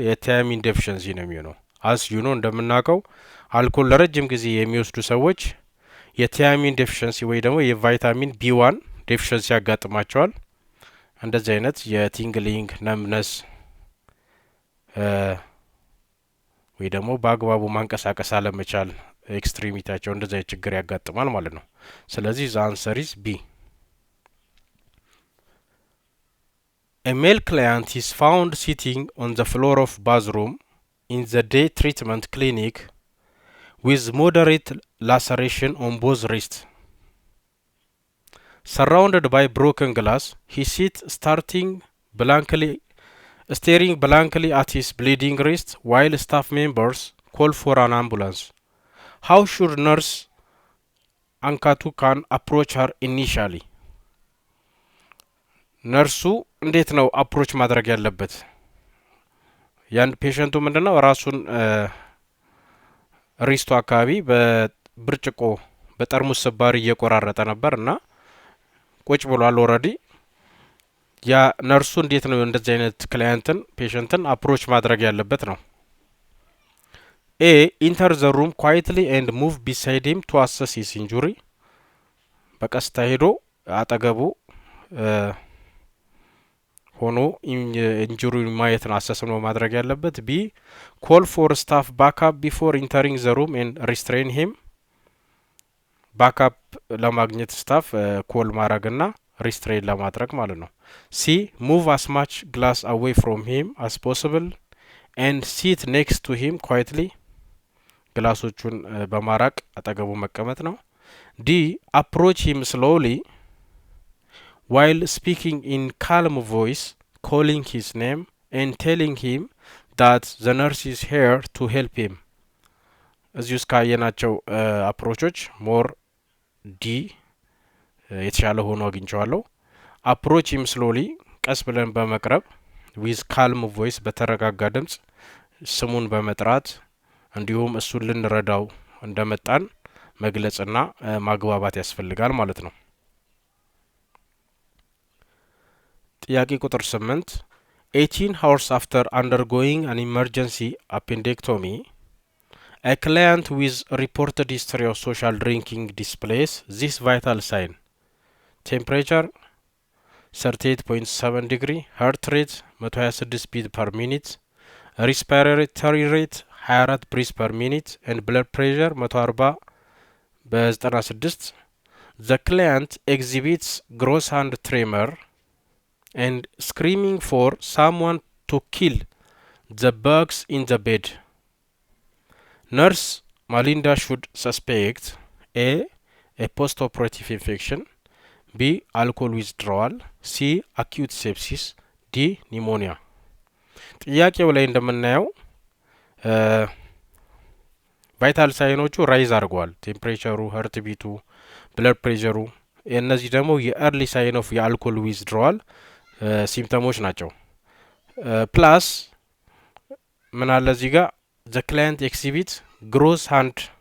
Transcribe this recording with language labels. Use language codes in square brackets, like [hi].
[am] የቲያሚን ዴፊሽንሲ ነው የሚሆነው። [en] አስ ዩ ኖ [am] እንደምናውቀው አልኮል ለረጅም ጊዜ የሚወስዱ ሰዎች የቲያሚን ዴፊሽንሲ ወይ ደግሞ የቫይታሚን ቢ1 ዴፊሽንሲ ያጋጥማቸዋል። እንደዚህ አይነት የቲንግሊንግ ነምነስ ወይ ደግሞ በአግባቡ ማንቀሳቀስ አለመቻል ኤክስትሪሚታቸው እንደዚህ አይነት ችግር ያጋጥማል ማለት ነው። ስለዚህ [en] ዘ አንሰር ኢዝ ቢ። A male client is found sitting on the floor of bathroom in the day treatment clinic with moderate laceration on both wrists. Surrounded by broken glass, he sits starting blankly staring blankly at his bleeding wrist while staff members call for an ambulance. How should nurse Ankatu can approach her initially? [am] ነርሱ እንዴት ነው አፕሮች ማድረግ ያለበት? ያን ፔሸንቱ ምንድነው ራሱን ሪስቱ አካባቢ በብርጭቆ በጠርሙስ ስባሪ እየቆራረጠ ነበርና ቁጭ ብሏል ኦሬዲ። ያ ነርሱ እንዴት ነው እንደዚህ አይነት ክላይንትን ፔሸንትን አፕሮች ማድረግ ያለበት ነው? [en] A. Enter the room quietly and move beside him to assess his injury. [am] በቀስታ ሄዶ አጠገቡ ሆኖ ኢንጁሪውን ማየት ነው አሰስ ነው ማድረግ ያለበት። B. [en] Call for staff backup before entering the room and restrain him. [am] ባካፕ ለማግኘት ስታፍ ኮል ማድረግና ሪስትሬን ለማድረግ ማለት ነው። C. [en] Move as much glass away from him as possible and sit next to him quietly. [am] ግላሶቹን በማራቅ አጠገቡ መቀመጥ ነው። D. [en] Approach him slowly while speaking in calm voice, calling his name and telling him that the nurse is here to help him. [am] እዚህ ውስጥ ካየናቸው አፕሮቾች ሞር ዲ የተሻለ ሆኖ አግኝቼዋለሁ። [en] አፕሮች ሂም ስሎሊ [am] ቀስ ብለን በመቅረብ [en] ዊዝ ካልም ቮይስ [am] በተረጋጋ ድምጽ ስሙን በመጥራት እንዲሁም እሱን ልንረዳው እንደመጣን መግለጽና ማግባባት ያስፈልጋል ማለት ነው። ጥያቄ ቁጥር 8 [en] 18 hours after undergoing an emergency appendectomy, a client with reported history of social drinking displays this vital sign: temperature 38.7 degree, heart rate 126 beat per minute, respiratory rate 24 breaths per minute and blood pressure 140 በ96. The client exhibits gross hand tremor and screaming for someone to kill the bugs in the bed. Nurse Malinda should suspect A. a post-operative infection, B. alcohol withdrawal, C. acute sepsis, D. pneumonia. [am] ጥያቄው ላይ እንደምናየው ቫይታል ሳይኖቹ ራይዝ አድርገዋል። ቴምፕሬቸሩ፣ ሀርት ቢቱ፣ ብለድ ፕሬሸሩ እነዚህ ደግሞ የኤርሊ ሳይን ኦፍ የአልኮል ዊዝድሮዋል ሲምፕተሞች ናቸው። ፕላስ ምን አለ እዚህ ጋር [en] ዘ ክላይንት ኤክሲቢት ግሮስ ሃንድ